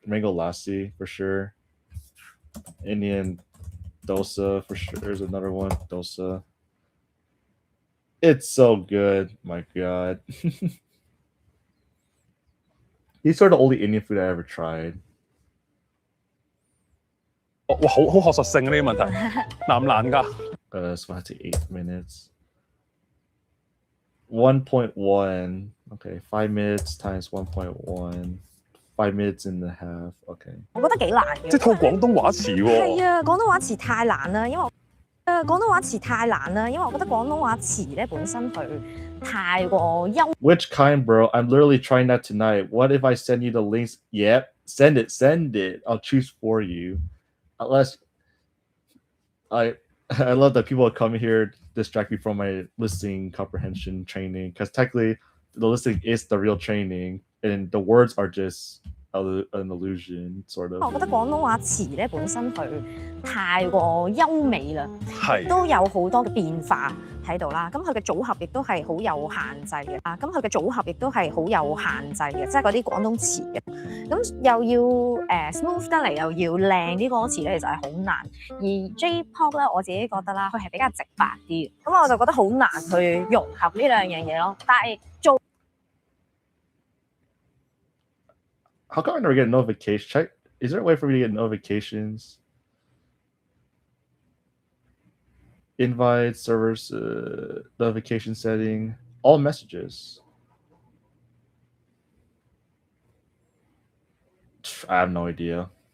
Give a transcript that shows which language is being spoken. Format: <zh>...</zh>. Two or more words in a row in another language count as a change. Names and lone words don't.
<en>Mango lassi for sure. Indian dosa for sure. There's another one. Dosa. It's so good. My God. These are the only Indian food I ever tried.</en> <yue>哇，好學術性呢啲問題，難唔難㗎？</yue> <en>It's going to take 8 minutes. 1.1. Okay, 5 minutes times 1.1. 5 minutes and a half. Okay.</en> <yue>我覺得幾難嘅。即係套廣東話詞喎。係啊，廣東話詞太難啦，因為廣東話詞太難啦，因為我覺得廣東話詞咧本身佢太過優。</yue> <en>Which kind, bro? I'm literally trying that tonight. What if I send you the links? Yep, send it. I'll choose for you. Unless I love that people come here distract me from my listening comprehension training, because technically the listening is the real training and the words are just an illusion, sort of.</en> <yue>我覺得廣東話詞咧本身佢太過優美啦，係都有好多嘅變化喺度啦。咁佢嘅組合亦都係好有限制嘅啊。咁佢嘅組合亦都係好有限制嘅，即係嗰啲廣東詞嘅。咁又要smooth 得嚟，又要靚啲歌詞咧，其實係好難。而 J-pop 咧，我自己覺得啦，佢係比較直白啲嘅，咁我就覺得好難去融合呢兩樣嘢咯。但係做</yue> <en>How come I never get a notification? Check. Is there a way for me to get notifications? Invite servers, notification setting, all messages. I have no idea.</en>